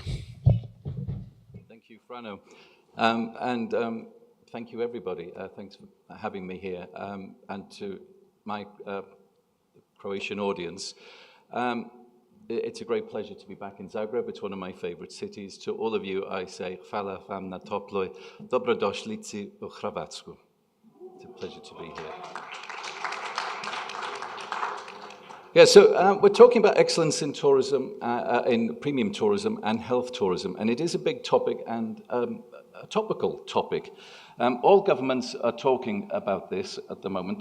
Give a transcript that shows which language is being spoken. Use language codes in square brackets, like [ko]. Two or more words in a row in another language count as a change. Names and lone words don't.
[en] Thank you, Frano. Thank you, everybody. Thanks for having me here. And to my Croatian audience, it's a great pleasure to be back in Zagreb. It's one of my favorite cities. To all of you, I say, [hr] hvala vam na toploj dobrodošlici u Hrvatsku. [en] It's a pleasure to be here. Yeah, so we're talking about excellence in tourism, in premium tourism and health tourism, and it is a big topic and a topical topic. All governments are talking about this at the moment.